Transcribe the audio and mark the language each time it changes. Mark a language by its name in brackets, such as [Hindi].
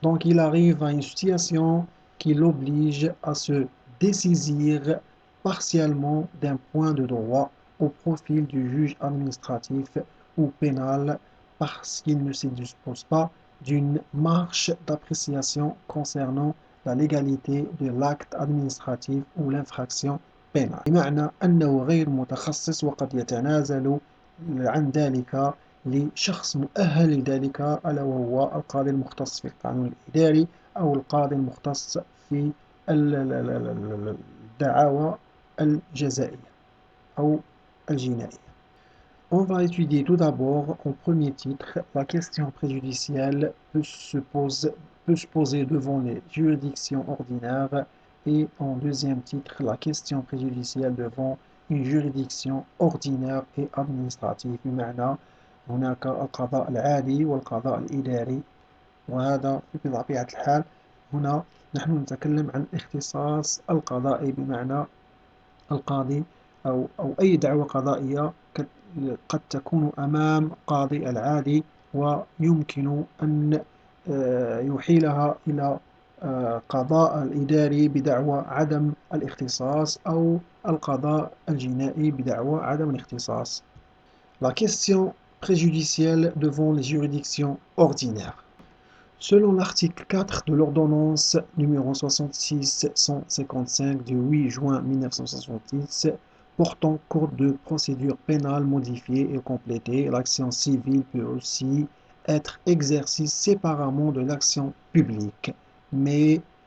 [French] Donc il arrive à une situation qui l'oblige à se dessaisir partiellement d'un point de droit au profil du juge administratif ou pénal parce qu'il ne se dispose pas d'une marge d'appréciation concernant la légalité de l'acte administratif ou l'infraction pénale. [Arabic] بمعنى أنه غير متخصص وقد يتنازل عن ذلك لشخص مؤهل لذلك، ألا وهو القاضي المختص في القانون الإداري أو القاضي المختص في الدعاوى الجزائية أو الجنائية. [French] On va étudier tout d'abord, en premier titre, la question préjudicielle peut se poser devant les juridictions ordinaires, et en deuxième titre, la question préjudicielle devant une juridiction ordinaire et administrative. [Arabic] بمعنى هناك القضاء العادي والقضاء الإداري، وهذا بطبيعة الحال هنا نحن نتكلم عن اختصاص القضائي، بمعنى القاضي أو أي دعوة قضائية قد تكون أمام قاضي العادي ويمكن أن يحيلها إلى قضاء الإداري بدعوى عدم الاختصاص أو القضاء الجنائي بدعوى عدم الاختصاص. [French] La question préjudicielle devant les juridictions ordinaires. Selon l'article 4 de l'ordonnance numéro 66-155 du 8 juin 1966 portant code de procédure pénale modifié et complété, l'action civile peut aussi être exercée séparément de l'action publique, mais